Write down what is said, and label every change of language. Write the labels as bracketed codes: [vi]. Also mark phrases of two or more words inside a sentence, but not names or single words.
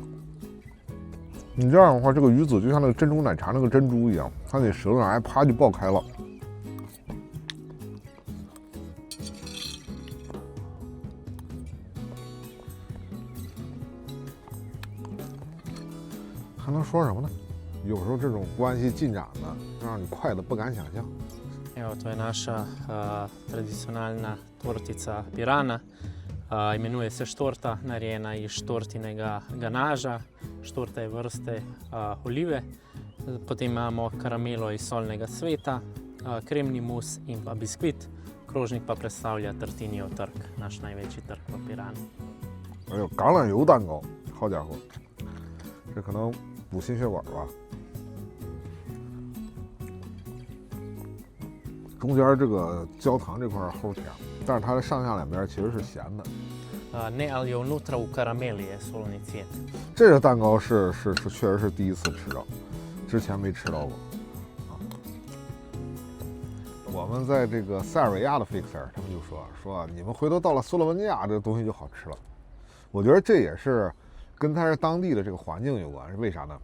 [zh] 你这样的话，这个鱼子就像那个珍珠奶茶那个珍珠一样，它那舌头上还啪就爆开了。还能说什么呢？有时候这种关系进展呢，让你快的不敢想象。 [sl] Evo, to je naša tradicionalna tortica pirana. Imenuje se štorta, narejena iz štortinega ganaža. Štorta je vrste olive. Potem imamo karamelo iz solnega cveta, kremni mus in pa biskvit. Krožnik pa predstavlja Tartinijev trg, naš največji trg v Piranu. [zh] 哎呦，橄榄油蛋糕，好家伙，这可能补心血管吧。中间这个焦糖这块齁甜，但是它的上下两边其实是咸的。 [hr] Ne ali unutra u karameli je [sl] solni cvet. [zh] 这个蛋糕是确实是第一次吃到，之前没吃到过。啊，我们在这个塞尔维亚的 fixer， 他们就说你们回头到了斯洛文尼亚，这个东西就好吃了。我觉得这也是跟它是当地的这个环境有关，是为啥呢？